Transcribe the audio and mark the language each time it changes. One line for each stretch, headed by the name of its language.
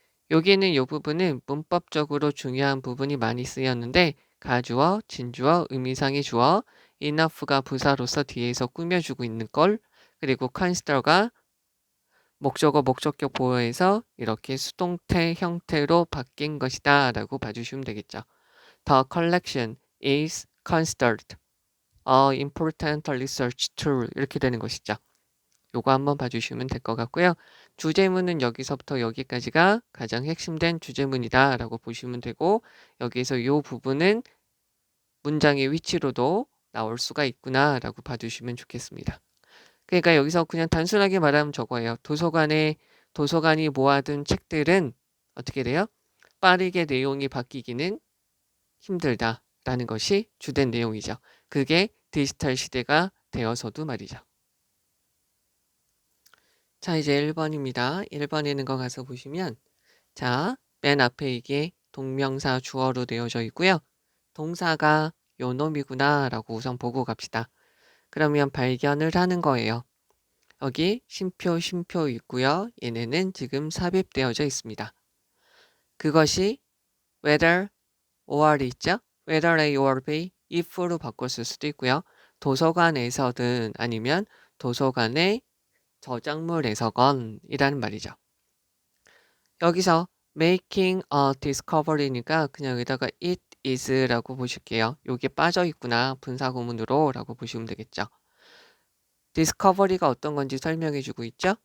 Korean: 여기 있는 이 부분은 문법적으로 중요한 부분이 많이 쓰였는데 가주어, 진주어, 의미상의 주어, enough가 부사로서 뒤에서 꾸며주고 있는 걸 그리고 consider가 목적어, 목적격 보어에서 이렇게 수동태 형태로 바뀐 것이다 라고 봐주시면 되겠죠.
English: The collection is considered a important research tool
Korean: 이렇게 되는 것이죠. 요거 한번 봐주시면 될 것 같고요. 주제문은 여기서부터 여기까지가 가장 핵심된 주제문이다 라고 보시면 되고 여기에서 요 부분은 문장의 위치로도 나올 수가 있구나 라고 봐주시면 좋겠습니다. 그러니까 여기서 그냥 단순하게 말하면 저거예요. 도서관이 모아둔 책들은 어떻게 돼요? 빠르게 내용이 바뀌기는 힘들다라는 것이 주된 내용이죠. 그게 디지털 시대가 되어서도 말이죠. 자, 이제 1번입니다. 1번에 있는 거 가서 보시면 자, 맨 앞에 이게 동명사 주어로 되어져 있고요. 동사가 요 놈이구나 라고 우선 보고 갑시다. 그러면 발견을 하는 거예요. 여기 쉼표 있고요. 얘네는 지금 삽입되어져 있습니다. 그것이 whether or이 있죠? whether A or B, if로 바꿨을 수도 있고요. 도서관에서든 아니면 도서관의 저작물에서건 이라는 말이죠. 여기서
English: making a discovery
Korean: 니까 그냥 여기다가 it is라고 보실게요. 여기에 빠져 있구나. 분사구문으로 라고 보시면 되겠죠. discovery가 어떤 건지 설명해 주고 있죠.